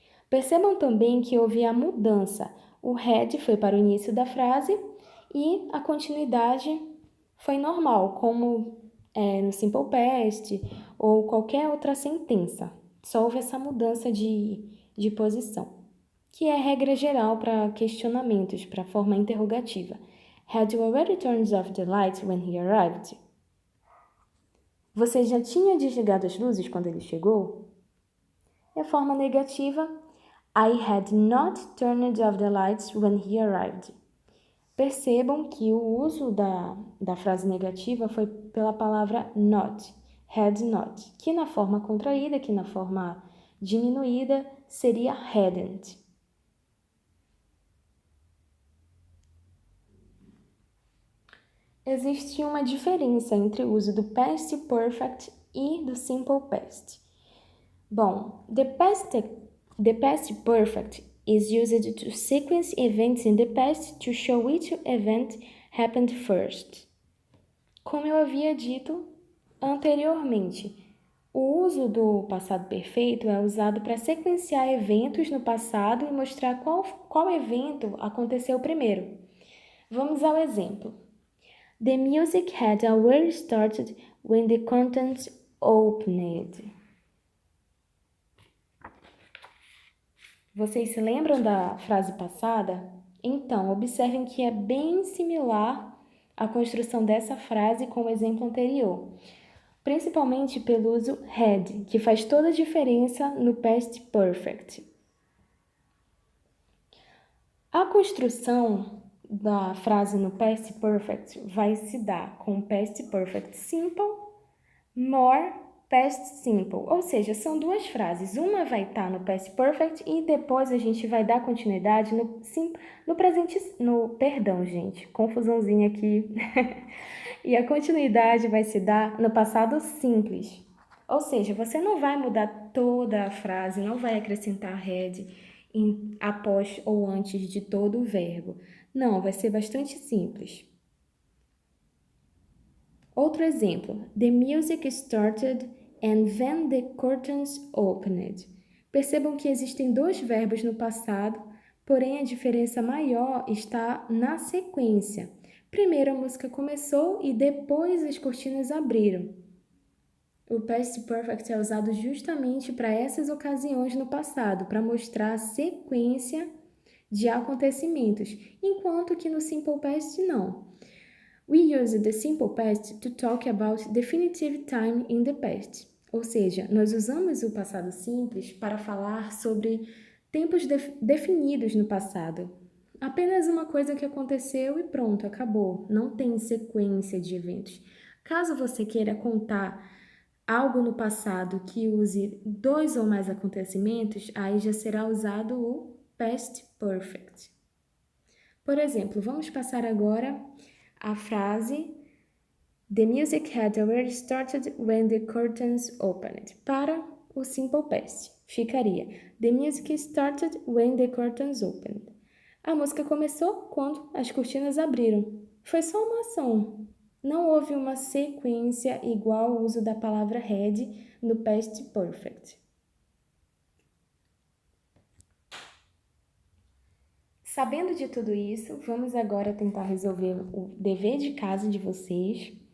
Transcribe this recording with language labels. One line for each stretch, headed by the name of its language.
Portuguese: Percebam também que houve a mudança. O had foi para o início da frase e a continuidade foi normal, como no simple past ou qualquer outra sentença. Só houve essa mudança de posição, que é regra geral para questionamentos, para a forma interrogativa.
English: Had you already turned off the lights when he arrived?
Portuguese: Você já tinha desligado as luzes quando ele chegou? E a forma negativa,
English: I had not turned off the lights when he arrived.
Portuguese: Percebam que o uso da frase negativa foi pela palavra not, had not, que na forma contraída, que na forma diminuída, seria hadn't. Existe uma diferença entre o uso do past perfect e do simple past.
English: Bom, the past perfect is used to sequence events in the past to show which event happened first.
Portuguese: Como eu havia dito anteriormente, O uso do passado perfeito é usado para sequenciar eventos no passado e mostrar qual evento aconteceu primeiro. Vamos ao exemplo.
English: The music had already started when the curtains opened.
Portuguese: Vocês se lembram da frase passada? Então, observem que é bem similar a construção dessa frase com o exemplo anterior, principalmente pelo uso had, que faz toda a diferença no past perfect. A construção da frase no past perfect vai se dar com past perfect simple, more past simple, ou seja, são duas frases. Uma vai estar no past perfect e depois a gente vai dar continuidade no presente, perdão, gente, confusãozinha aqui. E a continuidade vai se dar no passado simples. Ou seja, você não vai mudar toda a frase, não vai acrescentar had após ou antes de todo o verbo. Não, vai ser bastante simples. Outro exemplo.
English: The music started and then the curtains opened.
Portuguese: Percebam que existem dois verbos no passado, porém a diferença maior está na sequência. Primeiro a música começou e depois as cortinas abriram. O past perfect é usado justamente para essas ocasiões no passado, para mostrar a sequência de acontecimentos, enquanto que no simple past não.
English: We use the simple past to talk about definitive time in the past.
Portuguese: Ou seja, nós usamos o passado simples para falar sobre tempos definidos no passado. Apenas uma coisa que aconteceu e pronto, acabou. Não tem sequência de eventos. Caso você queira contar algo no passado que use dois ou mais acontecimentos, aí já será usado o past perfect. Por exemplo, vamos passar agora a frase
English: The music had already started when the curtains opened.
Portuguese: Para o simple past, ficaria
English: The music started when the curtains opened.
Portuguese: A música começou quando as cortinas abriram. Foi só uma ação. Não houve uma sequência igual ao uso da palavra had no past perfect. Sabendo de tudo isso, vamos agora tentar resolver o dever de casa de vocês.